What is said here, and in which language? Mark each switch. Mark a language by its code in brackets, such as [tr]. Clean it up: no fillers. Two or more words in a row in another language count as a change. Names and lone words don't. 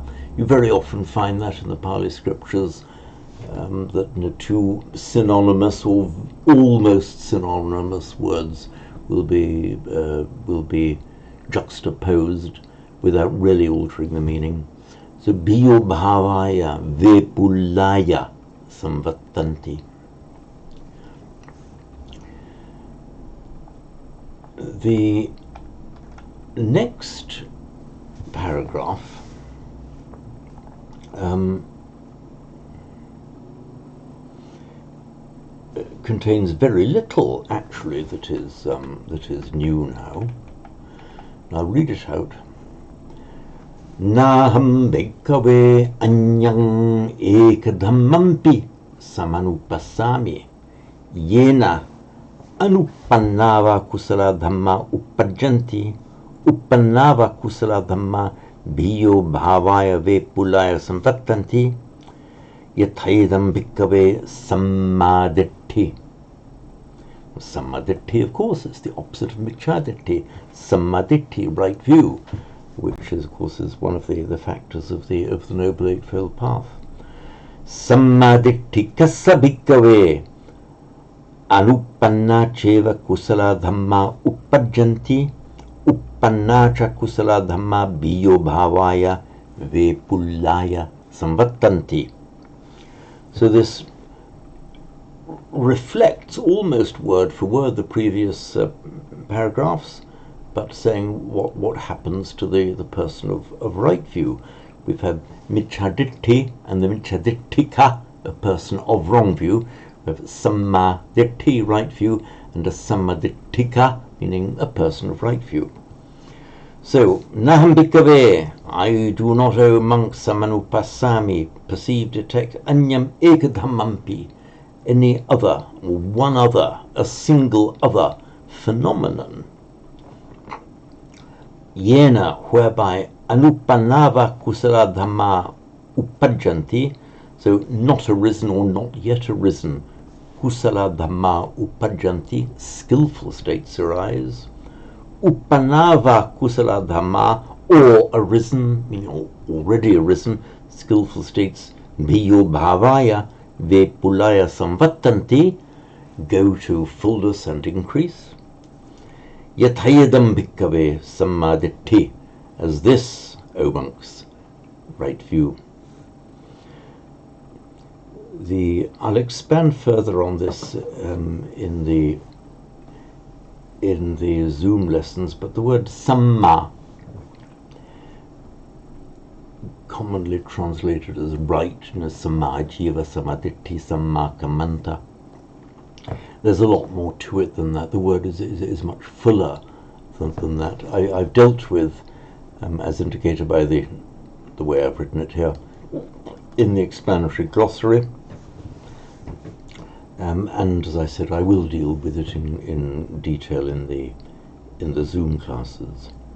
[en] You very often find that in the Pali scriptures, that two synonymous or almost synonymous words will be juxtaposed without really altering the meaning. [pi] So bhiyo bhavaya vepullaya samvattanti. [en] The next paragraph contains very little, actually, that is new now. I'll read it out. [pi] Naham bhikkhave anyang ekadhammampi samanupassami yena anupannava kusala dhamma uppajjanti uppannava kusala dhamma bhiyo bhavaya vepullaya samvattanti yathayedam bhikkhave sammaditthi. Sammaditthi, [en] of course, is the opposite of micchaditti. Sammaditthi, right view, which is, of course, is one of the factors of the Noble Eightfold Path. [pi] Sammaditthi kassa bhikkhave anupanna cheva kusala dhamma uppajjanti uppanna cha kusala dhamma bhiyo bhavaya vepullaya samvattanti. [en] So this reflects almost word for word the previous paragraphs, but saying what happens to the person of right view. We've had micchaditti and the micchadittika, a person of wrong view. We have sammaditthi, right view, and a sammadittika, meaning a person of right view. So, [pi] naham bhikkhave, [en] I do not, O monks, samanupassami, perceive, detect, [pi] anyam ekadhammampi, [en] any other, one other, a single other phenomenon, [pi] yena, whereby anupannava kusala dhamma uppajjanti, [en] so not arisen or not yet arisen, [pi] kusala dhamma uppajjanti, [en] skillful states arise, [pi] uppannava kusala dhamma, [en] or arisen, meaning already arisen, skillful states, [pi] bhiyo bhavaya vepullaya samvattanti, [en] go to fullness and increase. [pi] Yathayadam bhikkave sammaditthi, [en] as this, O monks, right view. I'll expand further on this in the Zoom lessons, but the word samma, commonly translated as right, [pi] samma jiva, samaditthi, samma kamanta. [en] There's a lot more to it than that. The word is much fuller than that. I've dealt with, as indicated by the way I've written it here, in the explanatory glossary. And as I said, I will deal with it in detail in the Zoom classes.